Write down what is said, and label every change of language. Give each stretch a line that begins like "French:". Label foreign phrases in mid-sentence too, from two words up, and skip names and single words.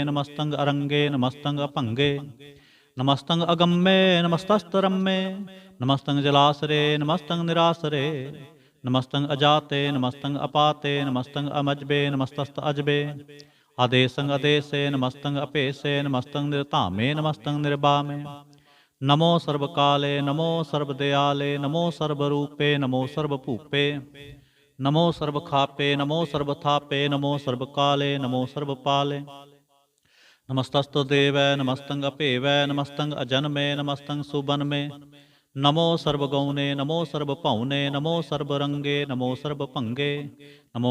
Braj: ਨਮਸਤੰ ਅਰੰਗੇ, ਨਮਸਤੰ ਅਭੰਗੇ। ਨਮਸਤੰ ਅਗੰਮੇ, ਨਮਸਤਸਤਰੰਮੇ। ਨਮਸਤੰ ਜਲਾਸਰੇ, ਨਮਸਤੰ ਨਿਰਾਸਰੇ। ਨਮਸਤੰ ਅਜਾਤੇ, ਨਮਸਤੰ ਅਪਾਤੇ। ਨਮਸਤੰ ਅਮਜਬੇ, ਨਮਸਤਸਤ ਅਜਬੇ। ਆਦੇਸੰ ਅਦੇਸੇ, ਨਮਸਤੰ ਅਭੇਸੇ। ਨਮਸਤੰ ਨਿਰਧਾਮੇ, ਨਮਸਤੰ ਨਿਰਬਾਮੇ। नमो सर्वकाले नमो सर्वदयाले नमो सर्वरूपे नमो सर्वभूपे नमो सर्वखापे नमो सर्वथापे नमो सर्वकाले नमो सर्वपाले नमस्तस्तु देवै नमस्तंग अपेवै नमस्तंग अजन्मे नमस्तंग सुबन्मे नमो सर्वगौने नमो सर्वभौने नमो सर्वरंगे नमो सर्वभंगे नमो